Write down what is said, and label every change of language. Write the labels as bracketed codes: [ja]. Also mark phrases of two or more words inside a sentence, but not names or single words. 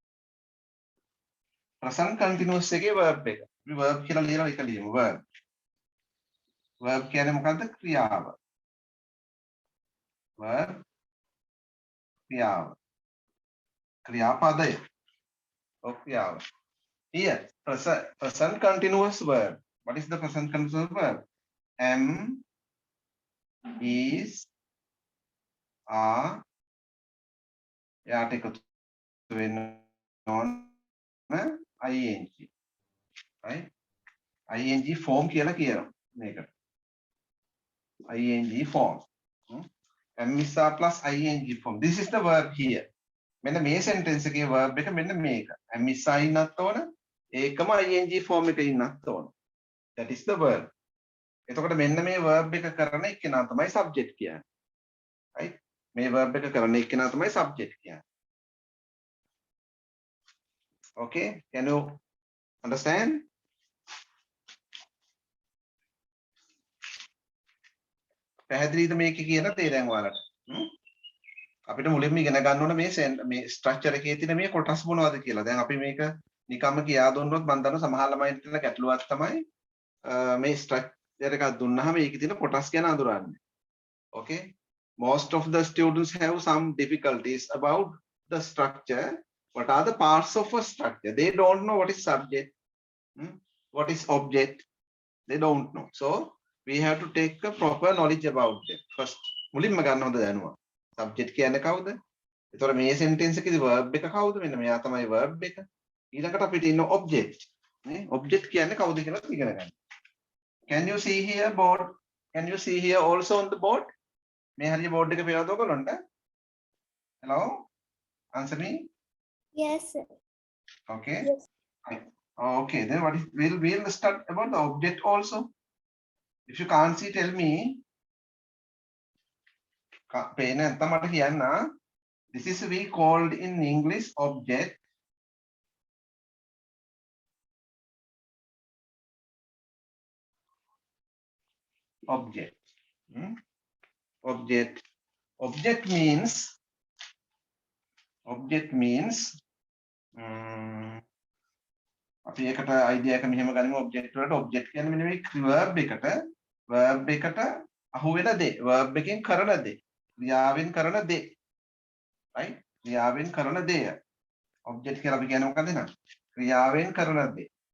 [en] Present continuous [si] එකේ verb එක. අපි verb කියලා ලියලා එක ලියමු verb. Verb කියන්නේ මොකද්ද? ක්‍රියාව. Verb ක්‍රියාව. ක්‍රියාපදය. ක්‍රියාව. [en] Here present continuous verb. What is the present continuous verb? Am, is, are, [si] යාට එකතු වෙන්න ඕන ing. Right? [en] ing form [si] කියලා කියනවා මේකට. [en] ing form. Am is are plus ing form. This is the verb here. [si] මෙන්න මේ sentence එකේ verb එක මෙන්න මේක. [en] am is are [si] ඉන්නත් ඕන. ඒකම ing form එකේ ඉන්නත් ඕන. [en] That is the verb. [si] එතකොට මෙන්න මේ verb එක කරන එක්කෙනා තමයි subject කියන්නේ. Right? මේ verb එක කරන එක්කෙනා තමයි subject කියන්නේ. [en] Okay? Can you understand? [si] පැහැදිලිද මේකේ කියන දේ දැන් ඔයාලට? අපිට මුලින්ම ඉගෙන ගන්න ඕන මේ ස්ට්‍රක්චර් එකේ තියෙන මේ කොටස් මොනවද කියලා. දැන් අපි මේක නිකම්ම කියා දුන්නොත් මම දන්නවා සමහර ළමයින්ට තියෙන ගැටලුවක් තමයි මේ ස්ට්‍රක්චර් එකක් දුන්නාම ඒකේ තියෙන කොටස් ගැන අඳුරන්නේ. [en] Okay? Most of the students have some difficulties about the structure. What are the parts of a structure? They don't know what is subject, what is object. They don't know. So we have to take a proper knowledge about them first. [si] මුලින්ම ගන්න හොඳ දැනුම. Subject කියන්නේ කවුද? ඒතකොට මේ sentence එකේදී verb එක කවුද? මෙන්න මෙයා තමයි verb එක. ඊළඟට අපිට ඉන්න object. නේ? object කියන්නේ කවුද කියලා ඉගෙන ගන්න. [en] Can you see here board? Can you see here also on the board? [si] මේ හරිය board එක පේනවද ඔයගොල්ලන්ට? [en] Hello? Answer me. Yes, sir. Okay. Yes. Okay, then we'll start about the object also. If you can't see, tell me [si] පේන නැත්නම් මට කියන්න. [en] This is we called in English object. Object. Object. Object means [si] අපි ඒකට idea එක මෙහෙම ගනිමු object වලට object කියන්නේ මෙන්න මේ verb එකට අහු වෙන දේ verb එකෙන් කරන දේ ක්‍රියාවෙන් කරන දේ right ක්‍රියාවෙන් කරන දේ object කියලා අපි කියන්නේ මොකක්ද නේද ක්‍රියාවෙන් කරන දේ